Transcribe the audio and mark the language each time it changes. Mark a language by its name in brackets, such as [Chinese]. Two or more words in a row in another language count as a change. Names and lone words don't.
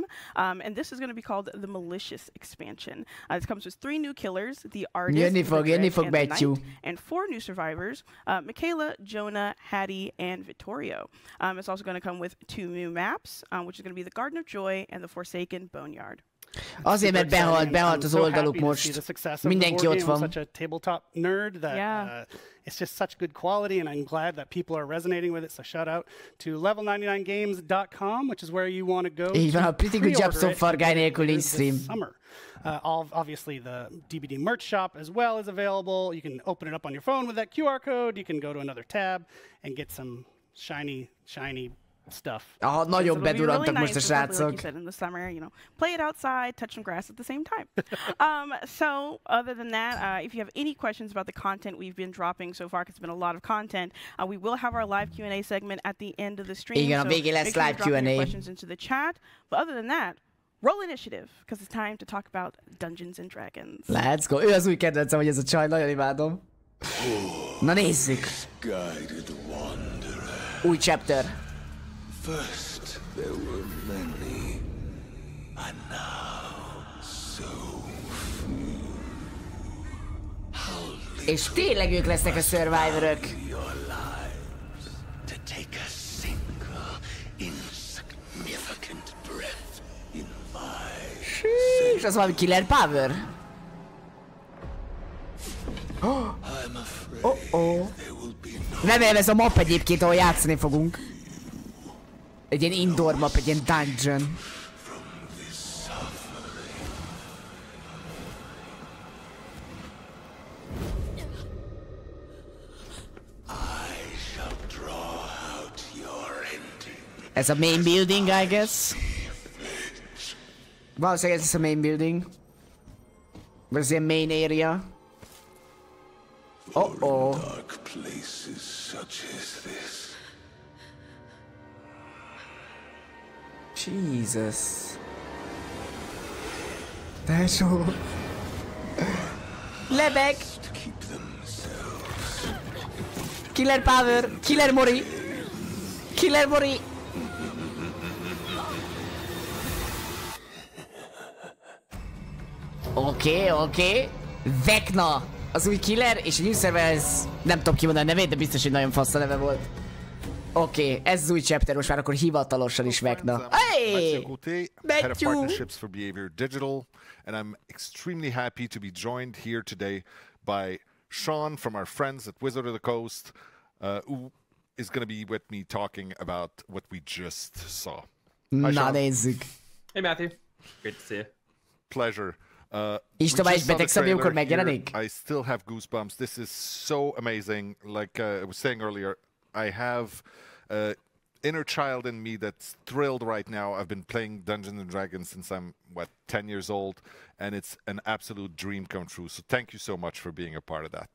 [English] And this is going to be called the Malicious expansion. This comes with 3 new killers, the Artist, the Knight, and 4 new survivors, Michaela, Jonah, Hattie, and Vittorio. It's also going to come with 2 new maps, which is going to be the Garden of Joy and the Forsaken Boneyard. [Hungarian] Azért, mert behalt az oldaluk most. Mindenki ott van. [English] Such a tabletop nerd that it's just such good quality, and I'm glad that people are resonating with it. So shout out to level99games.com, which is where you want to go. [Hungarian] Így van, a [English] pretty good job so far guy [Hungarian] nélkül nincs stream. [English] Summer. Obviously, the DBD merch shop as well is available. You can open it up on your phone with that QR code. You can go to another tab and get some shiny stuff. [Hungarian] Nagyon bedurantak most a srácok. [English] Like you said, in the summer, you know, play it outside, touch some grass at the same time. So other than that, if you have any questions about the content we've been dropping so far, because it's been a lot of content, we will have our live Q&A segment at the end of the stream. [Hungarian] Igen, a végén lesz [English] live Q&A. Questions into the chat. But other than that, roll initiative, because it's time to talk about Dungeons and Dragons. Let's go. [Hungarian] Ő az új kedvencem, hogy ez a csaj, nagyon imádom. Na nézzük. Új chapter. [English] First there were many, and now so few. [Hungarian] És tényleg ők lesznek a survivorok. [English] To take a single insignificant breath in my [Hungarian] És az valami [English] killer power. [Hungarian] Remélem ez a map egyébként, ahol játszani fogunk. Egy ilyen [English] indoor map, [Hungarian] egy ilyen dungeon. Ez a [English] main building, I guess. [Hungarian] Valószínűleg ez a [English] main building. [Hungarian] Vagy ez ilyen [English] main area. Dark places such as this. Jesus. [Hungarian] Tesó. Lebeg. [English] Killer power. Killer Mori. Killer Mori. Oké. Vecna. [Hungarian] Az új killer, és a [English] new server, [Hungarian] ez nem tudom kimondani a nevét, de biztos, hogy nagyon fasz a neve volt. Oké, ez az új chapter, most már akkor hivatalosan is Vecna. [English] Hey! Head of Partnerships for Behavior Digital, and I'm extremely happy to be joined here today by Sean from our friends at Wizard of the Coast, who is going to be with me talking about what we just saw. [Hungarian] Na nézzük. [English] Hey Matthew, great to see you. Pleasure. [Hungarian] Isten is betegszem, amikor megjelenik. [English] I still have goosebumps. This is so amazing. Like I was saying earlier, I have inner child in me that's thrilled right now. I've been playing Dungeons and Dragons since I'm, 10 years old, and it's an absolute dream come true. So thank you so much for being a part of that.